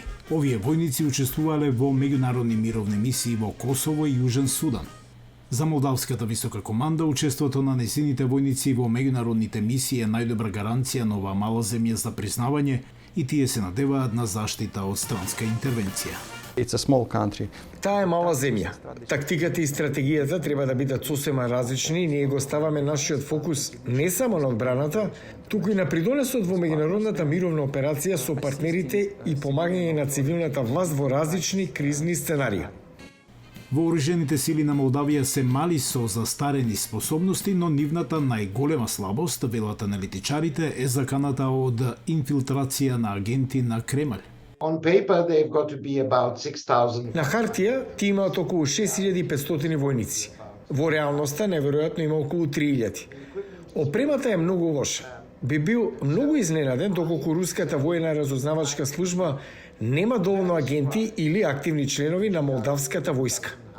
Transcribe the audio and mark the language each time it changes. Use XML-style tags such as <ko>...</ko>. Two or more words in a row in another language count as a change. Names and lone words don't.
<mk>Овие војници учествувале во меѓународни мировни мисии во Косово и Јужен Судан. За Молдавската висока команда, учеството на нејзините војници во меѓународните мисии е најдобра гаранција на оваа мала земја за признавање и тие се надеваат на заштита од странска интервенција.</mk> <en>It's a small country.</en> <mk>Таа е мала земја. Тактиката и стратегијата треба да бидат сосема различни и ние го ставаме нашиот фокус не само на одбраната, туку и на придонесот во меѓународната мировна операција со партнерите и помагање на цивилната власт во различни кризни сценарии. Вооружените сили на Молдавија се мали со застарени способности, но нивната најголема слабост, велат аналитичарите, е заканата од инфилтрација на агенти на Кремљ.</mk> <en>On paper, they've got to be about 6,000.</en> <mk>На хартија ти имаат околу 6500 војници. Во реалноста неверојатно има околу 3000. Опремата е многу лоша. Би бил многу изненаден доколку руската војна разузнавачка служба нема доволно агенти или активни членови на молдавската војска.</mk>